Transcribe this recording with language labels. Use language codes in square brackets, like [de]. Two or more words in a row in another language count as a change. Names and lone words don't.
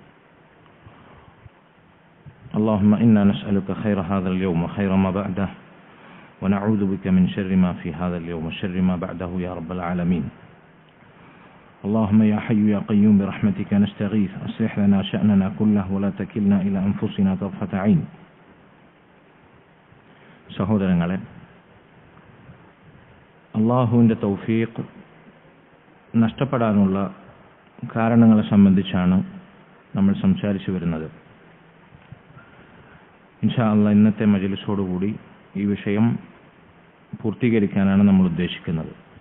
[ar] اللهم إنا نسألك خير هذا اليوم وخير ما بعده، ونعوذ بك من شر ما في هذا اليوم وشر ما بعده يا رب العالمين. اللهم يا حي يا قيوم برحمتك نستغيث، أصلح لنا شأننا كله ولا تكلنا إلى أنفسنا طرفة عين. [ml] സഹോദരങ്ങളെ, അള്ളാഹുവിൻ്റെ തൗഫീഖ് നഷ്ടപ്പെടാനുള്ള കാരണങ്ങളെ സംബന്ധിച്ചാണ് നമ്മൾ സംസാരിച്ചു വരുന്നത്. [ar] إن شاء الله [ml] ഇന്നത്തെ മജ്‌ലിസോടുകൂടി ഈ വിഷയം പൂർത്തീകരിക്കാനാണ് നമ്മൾ ഉദ്ദേശിക്കുന്നത്.